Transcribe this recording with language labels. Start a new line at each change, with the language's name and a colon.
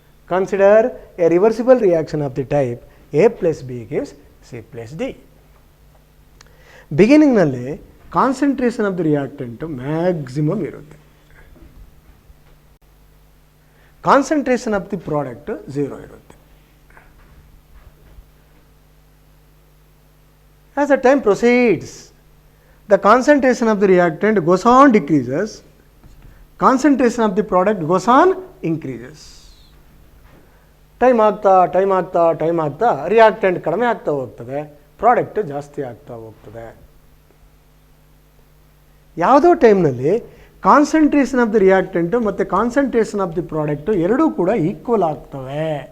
English: Consider a reversible reaction of the type A plus B gives C plus D.
Kannada: ಬಿಗಿನಿಂಗ್ನಲ್ಲಿ concentration of the reactant maximum ಇರುತ್ತೆ, concentration of the product 0 ಇರುತ್ತೆ.
English: As the time proceeds, the concentration of the reactant goes on decreases, concentration of the product goes on increases.
Kannada: Time ಆಗ್ತಾ reactant ಕಡಿಮೆ ಆಗ್ತಾ ಹೋಗ್ತದೆ, product ಜಾಸ್ತಿ ಆಗ್ತಾ ಹೋಗ್ತದೆ. ಯಾವುದೋ ಟೈಮ್ನಲ್ಲಿ ಕಾನ್ಸಂಟ್ರೇಷನ್ ಆಫ್ ದಿ ರಿಯಾಕ್ಟೆಂಟು ಮತ್ತು ಕಾನ್ಸಂಟ್ರೇಷನ್ ಆಫ್ ದಿ ಪ್ರಾಡಕ್ಟು ಎರಡೂ ಕೂಡ ಈಕ್ವಲ್ ಆಗ್ತವೆ.